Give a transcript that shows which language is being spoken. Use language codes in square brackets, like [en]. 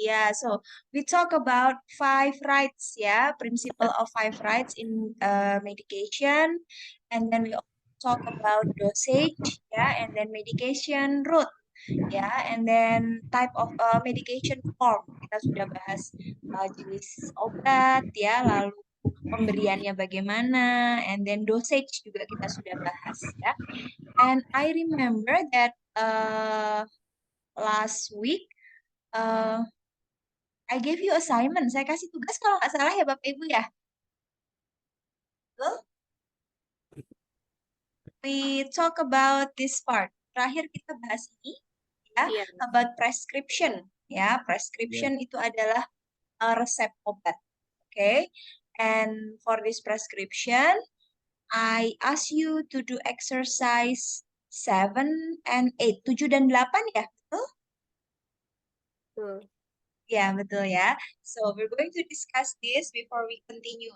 [en] Yeah, so we talk about 5 rights, yeah, principle of 5 rights in medication, and then we also talk about dosage, yeah, and then medication route, yeah, and then type of medication form. [id] Kita sudah bahas jenis obat, ya, lalu pemberiannya bagaimana, [en] and then [id] dosage juga kita sudah bahas, ya. [en] And I remember that last week I gave you assignment. [id] Saya kasih tugas kalau nggak salah ya Bapak Ibu ya. Betul? [en] We talk about this part. [id] Terakhir kita bahas ini ya, [en] about prescription. [id] Ya, prescription itu adalah resep obat. [en] Okay? And for this prescription, I ask you to do exercise 7 and 8. [id] 7 dan 8 ya, betul? Ya, betul ya. [en] So, we're going to discuss this before we continue.